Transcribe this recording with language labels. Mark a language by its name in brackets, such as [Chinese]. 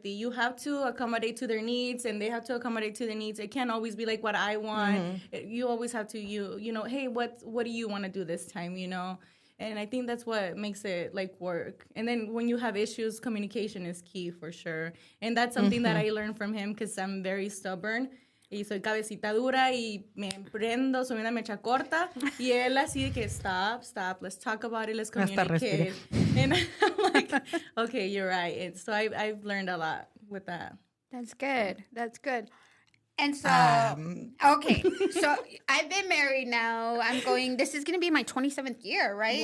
[English] You have to accommodate to their needs, and they have to accommodate to their needs. It can't always be what I want. Mm-hmm. You always have to, hey, what do you want to do this time, And I think that's what makes it work. And then when you have issues, communication is key for sure. And that's something that I learned from him, because I'm very stubborn. [Spanish] Y soy cabecita dura y me prendo, soy una mecha corta. Y él así de que [English] stop, let's talk about it, let's communicate. And I'm like, okay, you're right. And so I've learned a lot with that. That's good. And so, okay, so I've been married now. This is going to be my 27th year, right?